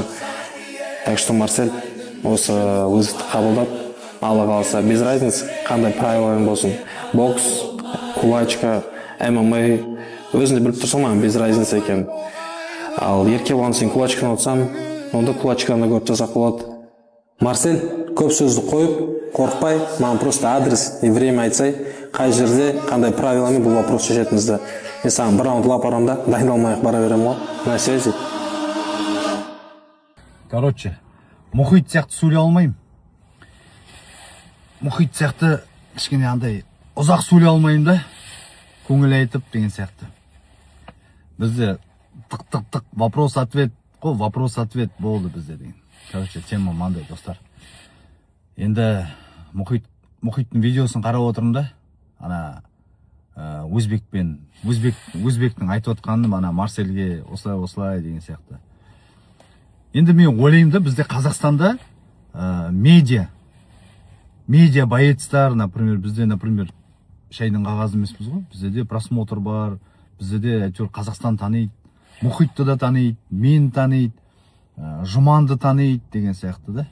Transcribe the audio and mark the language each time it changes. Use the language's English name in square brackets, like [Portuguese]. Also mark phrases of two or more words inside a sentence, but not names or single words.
[Russian] Так что [Kazakh] Марсель осы вызовты қабылдап, Алла қаласа, [Russian] без разницы [Kazakh] қандай правиламен болсын. Бокс, кулачка, ММА, өзіңде біліп тұрсың маған [Russian] без разницы [Kazakh] екен. Ал Еркебұлан сен кулачканы отсам, онда кулачканы көріп жасақ болады. Марсель, көп сөзді қойып, қорықпай, маған [Russian] просто адрес и время [Kazakh] айтсай, қай жерде, қандай правиламен бұл вопрос шешетімізді. Мен саған бір раунд лап арамда, дайындалмай-ақ бара берем ғой. [Russian] На связи. [Kazakh] Короче, мұхит сияқты сөйлей алмаймын. Мұхит сияқты кішкене андай ұзақ сөйлей алмаймын да, көңіл айтып деген сияқты. Бізде тық [Russian] вопрос-ответ [Kazakh] қой, [Russian] вопрос-ответ [Kazakh] болды бізде деген. Короче, тема мандай достар. Енді мұхиттың видеосын қарап отырмын да, ана өзбектің айтып отқанын ана Марсельге осылай деген сияқты. Енді мен ойлаймын да, бізде Қазақстанда медиа боецтар, например, бізде, например, шайдың қағазы емеспіз ғой, бізде де просмотр бар, бізде де әйтеуір Қазақстан таниды, мұхитты да таниды, мен таниды, Жұманды таниды деген сияқты да.